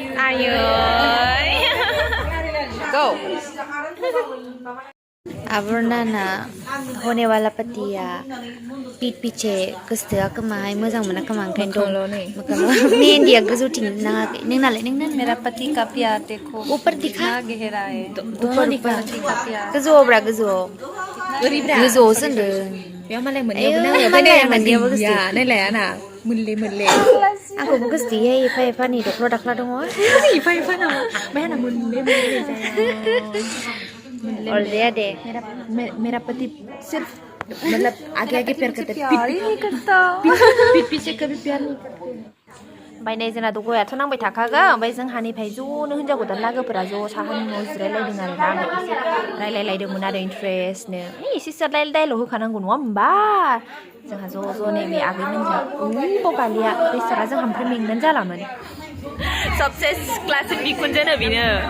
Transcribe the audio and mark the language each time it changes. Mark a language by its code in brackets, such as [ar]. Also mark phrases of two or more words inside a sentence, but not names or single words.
[brx] Ayoy. Go. आबरनाना [hi] होने वाला पतिया पीठ पीछे [brx] गोसोआ खोमाहाय मोजां मोना खोमा ओंखायनो मेहेन्दिया गोजौथिं नाङाखै नोंनालाय [hi] मेरा पति का प्यार देखो ऊपर दिखा कितना गहरा है ऊपर दिखा पति का प्यार [brx] गोजौआवब्रा गोजौआव गोजौआवसो होनदों बेयाव मालाय आयौ मोननैयावबो मालाय नांगौ मोननैयावबो गोसो नायलाय आंना मोनले आंखौबो गोसोथोयोहाय एफा एफा नै दख्ला दाख्ला दङ इफा नामा ओमफ्राय आंना मोनले अरजाया दे [hi] मेरा पति सिर्फ मतलब आगे आगे प्यार करता है प्यार ही नहीं करता पीठ पीछे कभी प्यार नहीं करते [brx] ओमफ्राय नै जोंना गयाथ' नांबाय थाखागोन ओमफ्राय जोंहानिफ्राय ज'नो हिन्जाव गोदान लागोफोरा ज' साहानि न'आव जिरायलायदों आरो ना आङो एसे रायलायलायदोंमोन आरो इन्ट्रेस्टनो एसे डाइलग होखानांगौ नङा होमबा जोंहा ज' नैबे आगैमोनजों बगालिया बेसारा जोंहा ओमफ्राय मेंनानै जालामोन [hi] सबसे क्लासिक [brx] बिखुनजोनो बेनो